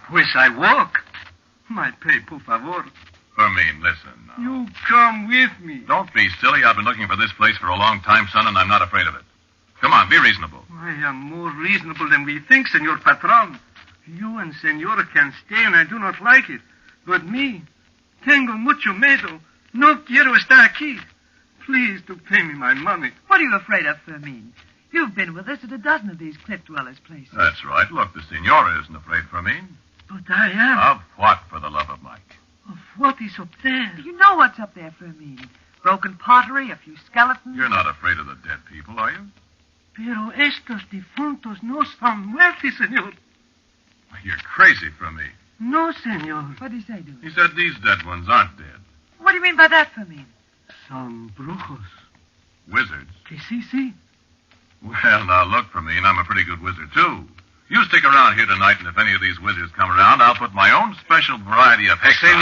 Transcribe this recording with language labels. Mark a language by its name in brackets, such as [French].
[Spanish] Pues [English] I walk. My pay, [Spanish] por favor. [English] Fermin, listen now. You come with me. Don't be silly. I've been looking for this place for a long time, son, and I'm not afraid of it. Come on, be reasonable. I am more reasonable than we think, [Spanish] senor patron. [English] You and senora can stay and I do not like it. But me, [Spanish] tengo mucho miedo. No quiero estar aquí. [English] Please to pay me my money. What are you afraid of, Fermin? You've been with us at a dozen of these cliff dwellers' places. That's right. Look, the senora isn't afraid, Fermin. But I am. Of what, for the love of Mike? Of what is up there? You know what's up there, Fermin. Broken pottery, a few skeletons. You're not afraid of the dead people, are you? [Spanish] Pero estos difuntos no son muertos, senor. [English] You're crazy, Fermin. [Spanish] No, senor. [English] What did he say, dude? He said these dead ones aren't dead. What do you mean by that, Fermin? Some brujos. Wizards. [Spanish] Que sí. [English] Well, now look, Fermin, I'm a pretty good wizard, too. You stick around here tonight, and if any of these wizards come around, I'll put my own special variety of hex on